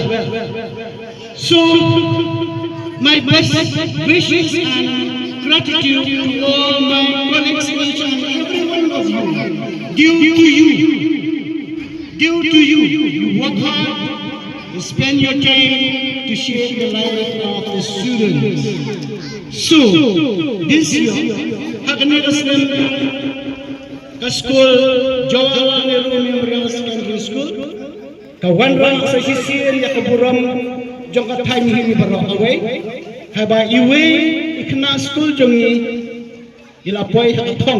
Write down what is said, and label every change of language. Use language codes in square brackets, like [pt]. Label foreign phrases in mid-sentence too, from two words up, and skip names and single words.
[en] So my best wishes and gratitude to all my colleagues, each and every one of you. Due to you, you work hard, you spend your time to shape the life of the students. So, this year, [kha] Khynnah Skul, Jawa Memorial Secondary School, Kawanrang sa sisir ya kaburam jong katay ni barok away, haba iwe Khynnah Skul jongi ilapoy hakatong.